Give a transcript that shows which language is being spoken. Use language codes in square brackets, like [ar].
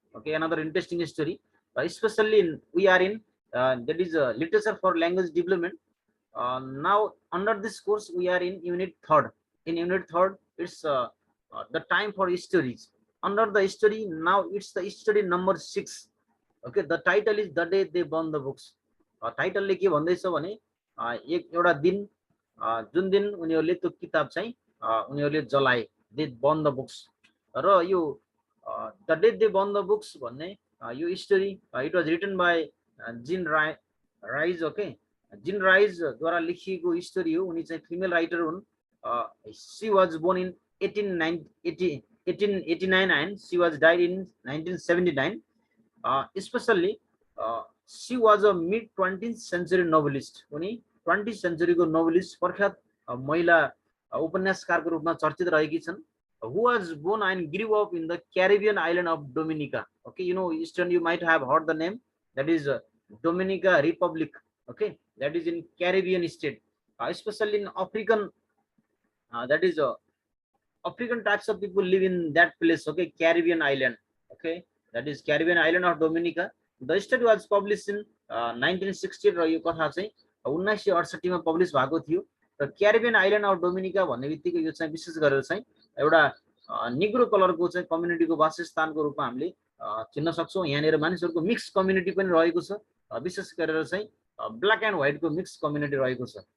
[en] Okay, another interesting story. Especially we are in that is literature for language development. Now, under this course, we are in unit third. In unit third, it's the time for stories. Under the story, now it's the story number 6. Okay, the title is The Day They Burned the Books. [ne] टाइटलले के भन्दैछ भने एक एउटा दिन जुन दिन उनीहरूले त्यो किताब चाहिँ उनीहरूले जलाए, दे बर्न द बुक्स। र यो the day दे burn the books भन्ने यो story [en] it was written by [ne] जिन राइज। ओके, जिन राइज द्वारा लेखिएको स्टोरी हो। उनी चाहिँ फिमेल राइटर हुन्। [en] She was born in 1889 and she was died in 1979. Especially she was a mid 20th century novelist. [ne] उनी 20th century को novelist प्रख्यात महिला उपन्यासकारको रूपमा चर्चित रहेकी छन्। [en] Who was born and grew up in the Caribbean island of Dominica. Okay, you know, Eastern, you might have heard the name. That is Dominica Republic. Okay, that is in Caribbean state. Especially in African, that is African types of people live in that place. Okay, Caribbean island. Okay, that is Caribbean island of Dominica. The story was published in 1960 [ne] र यो कथा चाहिँ 1968 मा publish भएको थियो। र Caribbean island of Dominica भन्ने बित्तिकै यो चाहिँ विशेष गरेर चाहिँ एउटा निग्रो कलरको चाहिँ कम्युनिटीको वासस्थानको रूपमा हामीले चिन्न सक्छौँ। यहाँनिर मानिसहरूको मिक्स कम्युनिटी पनि रहेको छ। विशेष गरेर चाहिँ ब्ल्याक एन्ड व्हाइटको मिक्स कम्युनिटी रहेको छ।